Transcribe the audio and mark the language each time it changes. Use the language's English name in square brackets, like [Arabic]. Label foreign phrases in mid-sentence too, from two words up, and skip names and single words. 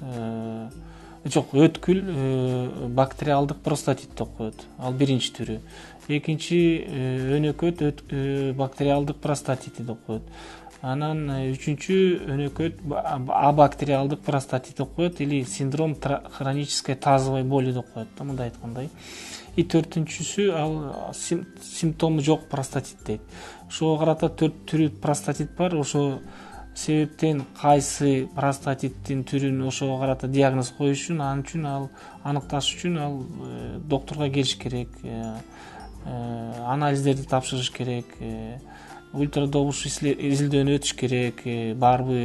[Kyrgyz] Жок, өткүл бактериалдык простатит деп коет. Ал биринчи түрү. Экинчи өнөкөт бактериалдык простатит деп коет. Анан үчүнчү өнөкөт абактериалдык простатит деп коет, [Russian] или синдром хронической тазовой боли [Kyrgyz] деп коет да, мындай айткандай. И төртүнчүсү ал симптому жок простатит дейт. Ошого карата 4 түрү простатит бар. Ошо себептен кайсы простатиттин түрүн ошого карата диагноз коюш үчүн, ал үчүн ал аныкташ үчүн ал доктурга келиш керек, анализдерди тапшырыш керек, ультрадобуш изилдөөнү өтүш керек, барбы.